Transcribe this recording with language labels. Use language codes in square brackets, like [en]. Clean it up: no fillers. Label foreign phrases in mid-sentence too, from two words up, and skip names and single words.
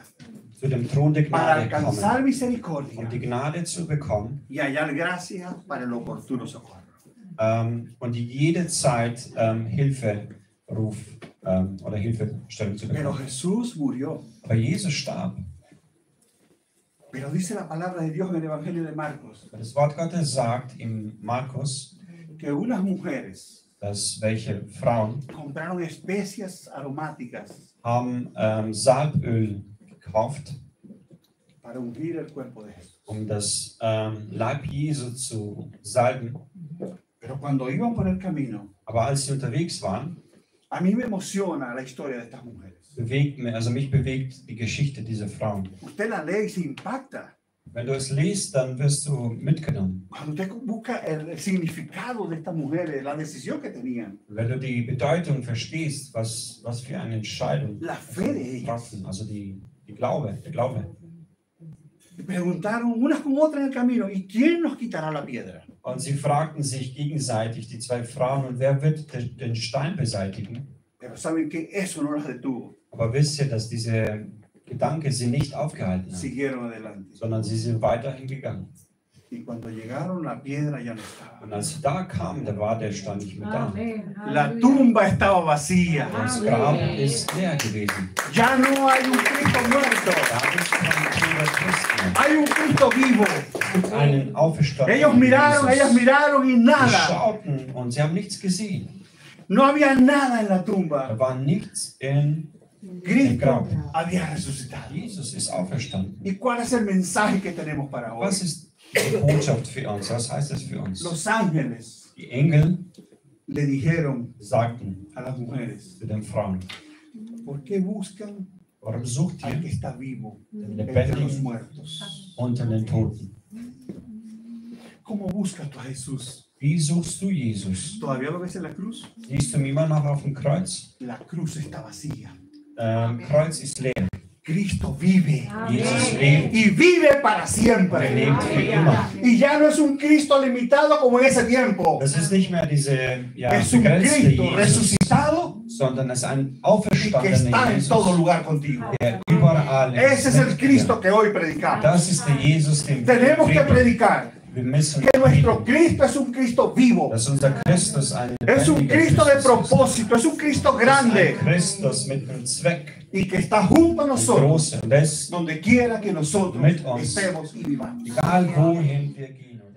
[de] zu dem Thron der [es] para [de] Gnade [es] alcanzar [de] kommen, [es] misericordia [de] um die Gnade zu bekommen [es] y hallar gracia para el oportuno socorro. [de] und jede Zeit Hilferuf oder Hilfestellung zu [es] Pero [de] bekommen. [es] Jesús murió. [de] Aber Jesus starb. [es] Pero dice la palabra de Dios en el Evangelio de Marcos [de] Das Wort Gottes sagt im Markus, [es] que unas mujeres [de] dass welche Frauen [es] compraron especias aromáticas [de] haben Salböl gekauft, [es] para ungir el cuerpo de Jesús. [de] um das Leib Jesu zu salben. [es] Pero cuando iban por el camino, [de] Aber als sie unterwegs waren, [es] a mí me emociona la historia de estas mujeres. [de] mich bewegt die Geschichte dieser Frauen. [es] Usted la lee y se impacta. [de] Wenn du es liest, dann wirst du mitgenommen. [es] Cuando usted busca el significado de estas mujeres, la decisión que tenían, [de] Wenn du die Bedeutung verstehst, was für eine Entscheidung [es] la fe de ellas. [de] treffen, also der Glaube. [es] Y preguntaron unas con otras en el camino, ¿y quién nos quitará la piedra? [de] Und sie fragten sich gegenseitig, die zwei Frauen, und wer wird den Stein beseitigen? [es] Pero saben que eso no las detuvo. [de] Aber wisst ihr, dass dieser Gedanke sie nicht aufgehalten hat, [es] Siguieron adelante. [de] sondern sie sind weiterhin gegangen. [es] Y cuando llegaron, la piedra ya no estaba. [de] Und als sie da kamen, da war der Stein nicht mehr da. [es] La tumba estaba vacía. [de] Das Grab ist leer gewesen. [es] Ya no hay un Cristo muerto. [de] Da ist kein toter Christ mehr. [es] Hay un Cristo vivo. [de] Es gibt einen Auferstandenen [es] Ellas [de] Jesus. [es] miraron y [de] Sie [es] nada. [de] schauten und sie haben nichts gesehen. [es] No había nada en la [de] Da [es] tumba. [de] war nichts im [es] Cristo había resucitado. [de] Jesus ist auferstanden. [es] ¿Y cuál es el mensaje que tenemos para hoy? [de] Was ist die Botschaft für uns? Was heißt das für uns? [es] Los ángeles [de] Die Engel [es] le dijeron [de] sagten [es] a las mujeres, [de] zu den Frauen, [es] ¿Por qué buscan [de] Warum sucht [es] al que [de] ihr [es] está vivo [de] den [es] entre los [de] Lebendigen [es] muertos? [de] unter den Toten? [es] ¿Cómo buscas tú a Jesús? [de] Wie suchst du Jesus? [es] ¿Todavía lo ves en la cruz? [de] Siehst du ihn immer noch auf dem Kreuz? [es] La cruz está vacía. [de] Kreuz ist leer. [es] Cristo vive [de] Jesus lebt. [es] y vive para [de] Er [es] siempre. [de] lebt für immer. [es] Y ya no es un Cristo limitado como en ese tiempo. [de] Das ist nicht mehr diese [es] Es un [de] begrenzte [es] Cristo [de] Jesus, [es] resucitado [de] sondern es ist ein [es] y que [de] auferstandener [es] está en todo [de] Jesus, [es] lugar contigo. [de] der überall [es] Ese es el [de] ist. [es] Cristo que hoy predicamos. [de] Das ist der Jesus, den wir [es] Tenemos que [de] predigen. [es] predicar [de] Wir müssen [es] que nuestro [de] predigen, [es] Cristo es un Cristo vivo. [de] dass unser Christus ein [es] Es un [de] lebendiger [es] Cristo de [de] Christus ist. [es] propósito, es un Cristo [de] Das ist [es] grande [de] ein Christus mit einem Zweck, [es] y que está junto a [de] ein [es] nosotros [de] großer. Und das, [es] donde quiera que nosotros [de] Mit uns. [es] estemos y vivamos. [de] egal wohin wir gehen.